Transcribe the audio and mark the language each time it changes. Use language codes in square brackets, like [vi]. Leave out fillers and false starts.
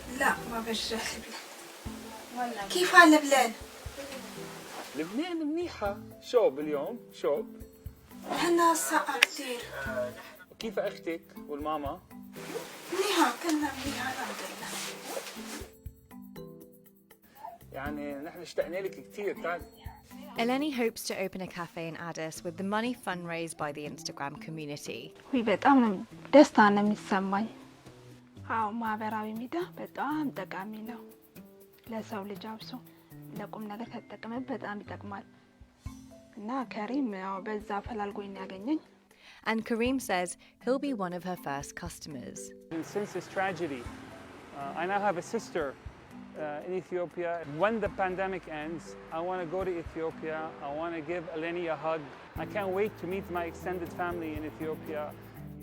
[ar] لا ما برجع لبنان. كيف على لبنان؟ لبنان منيحة، شوب اليوم، شوب. هنا ساقعة كتير. كيف أختك والماما؟ منيحة كلنا منيحة الحمد لله. يعني نحن اشتقنا لك كثير. [en] Eleni hopes to open a cafe in Addis with the money fundraised by the Instagram community. [am] በጣም ነው ደስታ ነው የሚሰማኝ። አዎ ማህበራዊ ሚዲያ በጣም ጠቃሚ ነው ለሰው ልጅ አብሶ ለቁም ነገር ከተጠቀመ በጣም ይጠቅማል እና ከሪም ያው በዛ ፈላልጎኝ ያገኘኝ. [en] And Karim says he'll be one of her first customers. And since this tragedy, I now have a sister in Ethiopia. When the pandemic ends, I want to go to Ethiopia. I want to give Eleni a hug. I can't wait to meet my extended family in Ethiopia.